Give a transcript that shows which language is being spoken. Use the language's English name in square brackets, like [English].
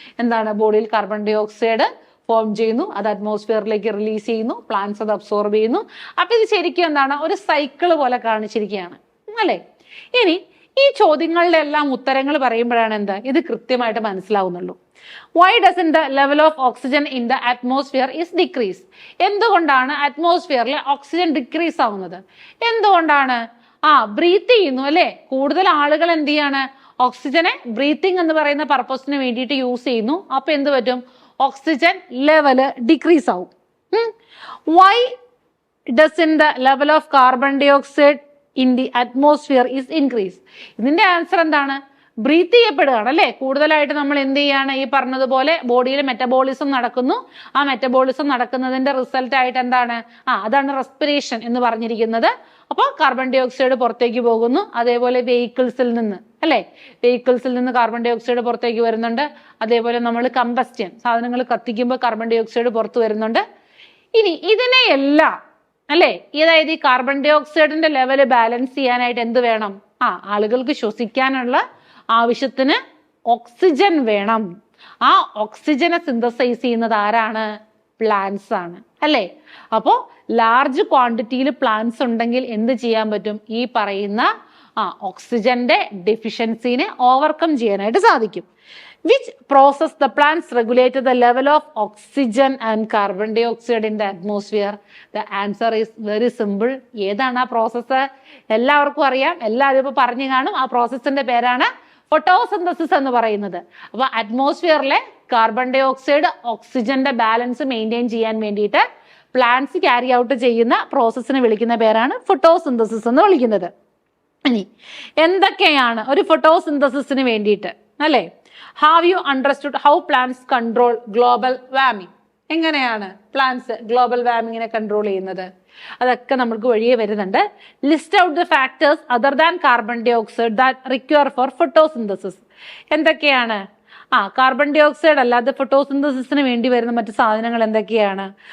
[Malayalam] എന്താണ്, ബോഡിയിൽ carbon dye oxide form ചെയ്യുന്നു, അത് അറ്റ്മോസ്ഫിയറിലേക്ക് റിലീസ് ചെയ്യുന്നു, പ്ലാന്റ്സ് അത് അബ്സോർബ് ചെയ്യുന്നു. അപ്പൊ ഇത് ശരിക്കും എന്താണ്, ഒരു സൈക്കിള് പോലെ കാണിച്ചിരിക്കുകയാണ് അല്ലെ. ഇനി ഈ ചോദ്യങ്ങളുടെ എല്ലാം ഉത്തരങ്ങൾ പറയുമ്പോഴാണ് എന്താ ഇത് കൃത്യമായിട്ട് മനസ്സിലാവുന്നുള്ളൂ. [English] Why doesn't the level of oxygen in the atmosphere is decrease? [Malayalam] എന്തുകൊണ്ടാണ് അറ്റ്മോസ്ഫിയറിലെ ഓക്സിജൻ ഡിക്രീസ് ആവുന്നത്? എന്തുകൊണ്ടാണ്? ബ്രീത്ത് ചെയ്യുന്നു അല്ലെ. കൂടുതൽ ആളുകൾ എന്ത് ചെയ്യാണ്, ഓക്സിജനെ ബ്രീത്തിങ് എന്ന് പറയുന്ന പർപ്പസിന് വേണ്ടിയിട്ട് യൂസ് ചെയ്യുന്നു. അപ്പൊ എന്ത് പറ്റും, ഓക്സിജൻ ലെവല് ഡിക്രീസ് ആവും. [English] Why doesn't the level of carbon dioxide in the atmosphere is increase? [Malayalam] ഇതിന്റെ ആൻസർ എന്താണ്, ബ്രീത്ത് ചെയ്യപ്പെടുകയാണ് അല്ലെ. കൂടുതലായിട്ട് നമ്മൾ എന്ത് ചെയ്യാണ്, ഈ പറഞ്ഞതുപോലെ ബോഡിയിൽ മെറ്റബോളിസം നടക്കുന്നു. ആ മെറ്റബോളിസം നടക്കുന്നതിന്റെ റിസൾട്ട് ആയിട്ട് എന്താണ്, അതാണ് റെസ്പിറേഷൻ എന്ന് പറഞ്ഞിരിക്കുന്നത്. അപ്പോൾ കാർബൺ ഡൈ ഓക്സൈഡ് പുറത്തേക്ക് പോകുന്നു. അതേപോലെ വെഹിക്കിൾസിൽ നിന്ന് അല്ലെ, വെഹിക്കിൾസിൽ നിന്ന് കാർബൺ ഡൈ ഓക്സൈഡ് പുറത്തേക്ക് വരുന്നുണ്ട്. അതേപോലെ നമ്മൾ കമ്പസ്റ്റൻ സാധനങ്ങൾ കത്തിക്കുമ്പോൾ കാർബൺ ഡൈ ഓക്സൈഡ് പുറത്തു വരുന്നുണ്ട്. ഇനി ഇതിനെയെല്ലാം അല്ലെ, അതായത് ഈ കാർബൺ ഡൈ ഓക്സൈഡിന്റെ ലെവല് ബാലൻസ് ചെയ്യാനായിട്ട് എന്ത് വേണം, ആളുകൾക്ക് ശ്വസിക്കാനുള്ള ആവശ്യത്തിന് ഓക്സിജൻ വേണം. ആ ഓക്സിജനെ സിന്തസൈസ് ചെയ്യുന്നത് ആരാണ്, പ്ലാന്റ്സ് ആണ് അല്ലെ. അപ്പോ ലാർജ് ക്വാണ്ടിറ്റിയിൽ പ്ലാന്റ്സ് ഉണ്ടെങ്കിൽ എന്ത് ചെയ്യാൻ പറ്റും, ഈ പറയുന്ന ഓക്സിജന്റെ ഡെഫിഷ്യൻസിനെ ഓവർകം ചെയ്യാനായിട്ട് സാധിക്കും. [English] Which process the plants regulate the level of oxygen and carbon dioxide in the atmosphere? The answer is very simple. [Malayalam] ഏതാണ് ആ പ്രോസസ്സ്? എല്ലാവർക്കും അറിയാം, എല്ലാവരും ഇപ്പൊ പറഞ്ഞു കാണും. ആ പ്രോസസ്സിന്റെ പേരാണ് ഫോട്ടോസിന്തസിസ് എന്ന് പറയുന്നത്. അപ്പൊ അറ്റ്മോസ്ഫിയറിലെ കാർബൺ ഡൈ ഓക്സൈഡ് ഓക്സിജന്റെ ബാലൻസ് മെയിൻറ്റെയിൻ ചെയ്യാൻ വേണ്ടിയിട്ട് പ്ലാന്റ്സ് ക്യാരി ഔട്ട് ചെയ്യുന്ന പ്രോസസ്സിനെ വിളിക്കുന്ന പേരാണ് ഫോട്ടോസിന്തസിസ് എന്ന് വിളിക്കുന്നത്. ഇനി എന്തൊക്കെയാണ് ഒരു ഫോട്ടോസിന്തസിസിന് വേണ്ടിയിട്ട് അല്ലെ. [English] Have you understood how plants control global warming? [Malayalam] എങ്ങനെയാണ് പ്ലാന്റ്സ് ഗ്ലോബൽ വാർമിങ്ങിനെ കൺട്രോൾ ചെയ്യുന്നത്? അതൊക്കെ നമുക്ക് വഴിയെ വരുന്നുണ്ട്. [English] List out the factors other than carbon dye oxide that require four photosynthesis. [Malayalam] എന്തൊക്കെയാണ്? കാർബൺ ഡൈ ഓക്സൈഡ് അല്ലാതെ ഫോട്ടോസിന്തസിസിന് വേണ്ടി വരുന്ന മറ്റു സാധനങ്ങൾ എന്തൊക്കെയാണ്?